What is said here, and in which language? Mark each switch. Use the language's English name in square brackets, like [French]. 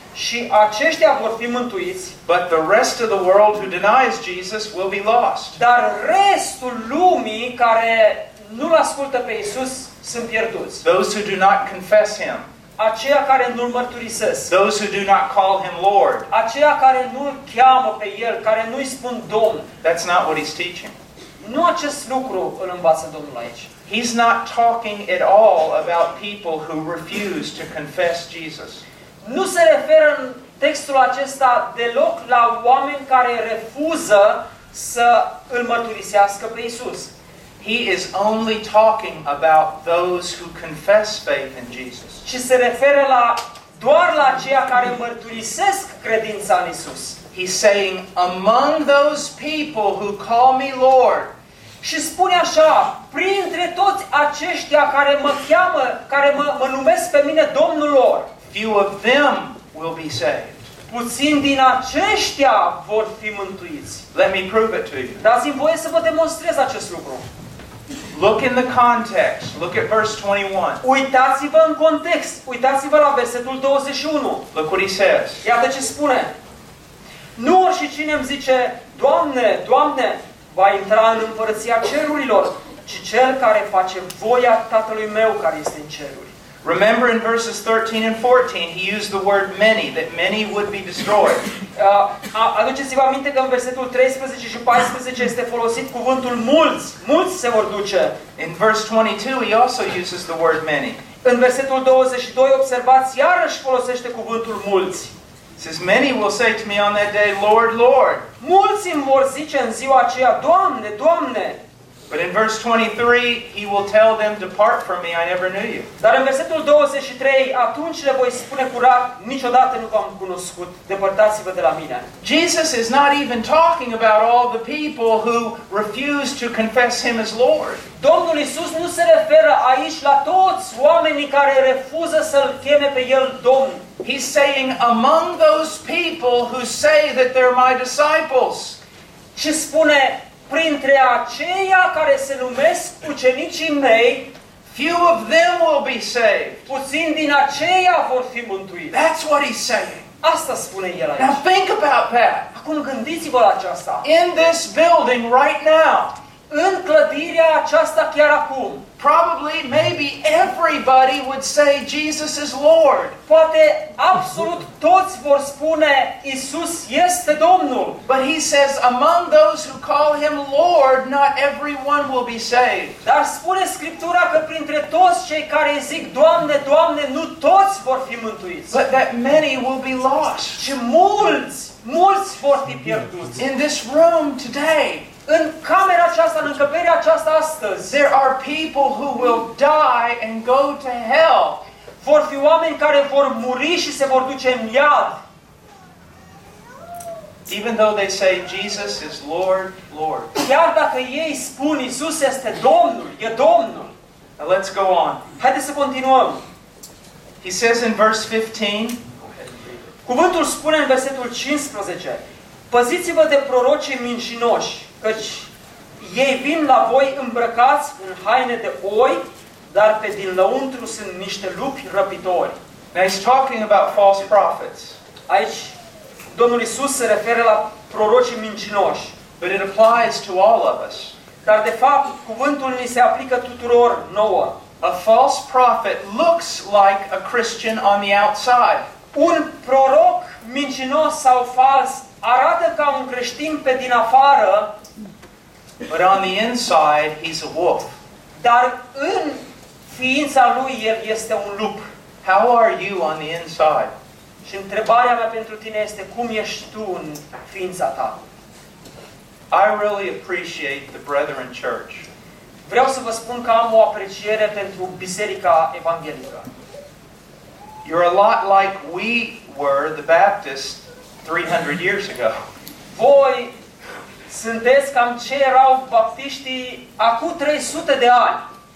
[Romanian] Și aceștia vor fi mântuiți. [English] But the rest of the world who denies Jesus will be lost. [Romanian] Dar restul lumii care nu l-ascultă pe Iisus sunt pierduți. [English] Those who do not confess him. [Romanian] Aceia care nu-l mărturisesc. [English] Those who do not call him Lord. [Romanian] Aceia care nu-l cheamă pe el, care nu-i spun Domn. [English] That's not what he's teaching. [Romanian] Nu acest lucru îl învață Domnul aici. [English] He's not talking at all about people who refuse to confess Jesus. [Romanian] Nu se referă în textul acesta deloc la oameni care refuză să îl mărturisească pe Isus. [English] He is only talking about those who confess faith in Jesus. [Romanian] Și se referă la doar la cei care mărturisesc credința în Isus. [English] He's saying among those people who call me Lord. [Romanian] Și spune așa, printre toți aceștia care mă cheamă, care mă numesc pe mine Domnul lor. [English] Few of them will be saved. [Romanian] Puțin din aceștia vor fi mântuiți. [English] Let me prove it to you. [Romanian] Dați-mi voie să vă demonstrez acest lucru. [English] Look in the context. Look at verse 21. [Romanian] Uitați-vă în context. Uitați-vă la versetul 21. [English] Look what he says. [Romanian] Iată ce spune. Nu oricine îmi zice, Doamne, Doamne, va intra în împărăția cerurilor, ci cel care face voia Tatălui meu care este în ceruri. [English] Remember in verses 13 and 14, he used the word many, that many would be destroyed. [Romanian] Aduceți-vă aminte că în versetul 13 și 14 este folosit cuvântul mulți, mulți se vor duce. [English] In verse 22, he also uses the word many. [Romanian] În versetul 22, observați, iarăși folosește cuvântul mulți. [English] Says many will say to me on that day, Lord, Lord. [Romanian] Mulți îmi vor zice în ziua aceea, Doamne, Doamne. [English] But in verse 23, he will tell them, depart from me, I never knew you. [Romanian] Dar în versetul 23, atunci le voi spune curat, niciodată nu v-am cunoscut, depărtați-vă de la mine. [English] Jesus is not even talking about all the people who refuse to confess him as Lord. [Romanian] Domnul Iisus nu se referă aici la toți oamenii care refuză să-l cheme pe el Domn. [English] He's saying among those people who say that they're my disciples. [Romanian] Ce spune printre aceia care se numesc ucenicii mei, [English] few of them will be saved. [Romanian] Puțin din aceia vor fi mântuiți. [English] That's what he's saying. [Romanian] Asta spune el aici. [English] Now think about that. [Romanian] Acum gândiți-vă la aceasta. [English] In this building right now. [Romanian] În clădirea aceasta chiar acum. [English] Probably, maybe everybody would say Jesus is Lord. [Romanian] Poate absolut toți vor spune Isus este Domnul. [English] But he says among those who call him Lord, not everyone will be saved. [Romanian] Dar spune Scriptura că printre toți cei care zic Doamne, Doamne, nu toți vor fi mântuiți. [English] But that many will be lost. [Romanian] Și mulți, mulți vor fi pierduți. [English] In this room today. [Romanian] În camera aceasta, în încăperea aceasta astăzi, [English] there are people who will die and go to hell. [Romanian] Vor fi oameni care vor muri și se vor duce în iad. [English] Even though they say Jesus is Lord, Lord. [Romanian] Chiar dacă ei spun Iisus este Domnul, e Domnul. [English] Now let's go on. [Romanian] Haideți să continuăm. [English] He says in verse 15. [Romanian] Cuvântul spune în versetul 15. Păziți-vă de prorocii mincinoși. Căci ei vin la voi îmbrăcați în haine de oi, dar pe din lăuntru sunt niște lupi răpitori. [English] Now he's talking about false prophets. [Romanian] Aici Domnul Iisus se referă la prorocii mincinoși. [English] But it applies to all of us. [Romanian] Dar de fapt cuvântul ni se aplică tuturor nouă. [English] A false prophet looks like a Christian on the outside. [Romanian] Un proroc mincinos sau fals arată ca un creștin pe din afară, [English] but on the inside he's a wolf. [Romanian] Dar în ființa lui el este un lup. [English] How are you on the inside? [Romanian] Și întrebarea mea pentru tine este cum ești tu în ființa ta? [English] I really appreciate the Brethren Church. [Romanian] Vreau să vă spun că am o apreciere pentru Biserica Evanghelică. [English] You're a lot like we were the Baptists 300 years ago. [Romanian] Voi sunteți cam ce erau baptiștii acum 300 de ani.